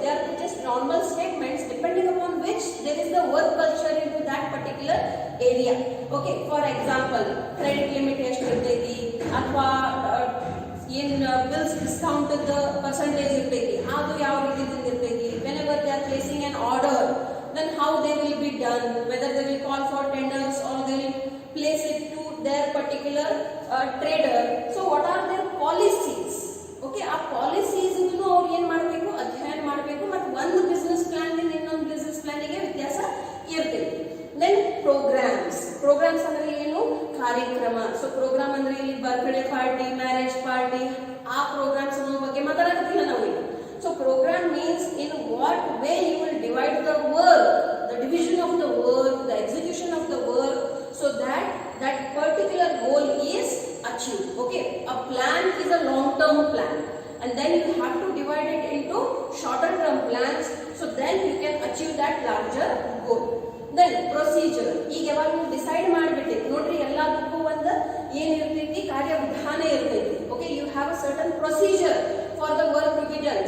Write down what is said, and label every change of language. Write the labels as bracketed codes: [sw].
[en] They are just normal statements depending upon which there is the work culture into that particular area. [kn] Okay, for example credit limit ಎಷ್ಟು ಇರ್ತೈತಿ, ಅಥವಾ ಏನ್ bills discount percentage ಇರ್ತೈತಿ, ಅದು ಯಾವ ರೀತಿಯಿಂದ ಇರ್ತೈತಿ. [en] whenever they are placing an order, then how they will be done, whether they will call for tenders or they will place it to their particular trader. So what are their policies? [kn] Okay, ಆ policies ಅವ್ರು ಏನ್ ಮಾಡಬೇಕು, ಅಧ್ಯಯನ ಮಾಡಬೇಕು. ಮತ್ತು ಒಂದು business plan ಇಂದ ಇನ್ನೊಂದು ಬಿಸ್ನೆಸ್ ಪ್ಲಾನಿಗೆ ವ್ಯತ್ಯಾಸ ಇರ್ತೈತಿ. ದೆನ್ ಪ್ರೋಗ್ರಾಮ್ಸ್ ಅಂದ್ರೆ ಏನು, ಕಾರ್ಯಕ್ರಮ. ಸೊ ಪ್ರೋಗ್ರಾಮ್ ಅಂದ್ರೆ ಇಲ್ಲಿ ಬರ್ತ್ಡೇ ಪಾರ್ಟಿ, ಮ್ಯಾರೇಜ್ ಪಾರ್ಟಿ, ಆ ಪ್ರೋಗ್ರಾಮ್ಸ್ ಅನ್ನೋ ಬಗ್ಗೆ ಮಾತಾಡಕತ್ತಿಲ್ಲ ನಾವು ಇಲ್ಲಿ. [en] So programme means in what way you will divide the work, the division of the work, the execution of the work, so that that particular goal is achieved. Okay, a plan is a long term plan, and then you have to divide it into shorter term plans, so then you can achieve that larger goal. Then procedure, [kn] ಈಗ ಯಾವಾಗ ನೀವು decide ಮಾಡಿಬಿಟ್ಟು ನೋಡ್ರಿ, ಎಲ್ಲದಕ್ಕೂ ಒಂದು ಏನಿರ್ತೈತಿ, ಕಾರ್ಯವಿಧಾನ ಇರ್ತೈತಿ. [en] Okay, you have a certain procedure for the work to be done.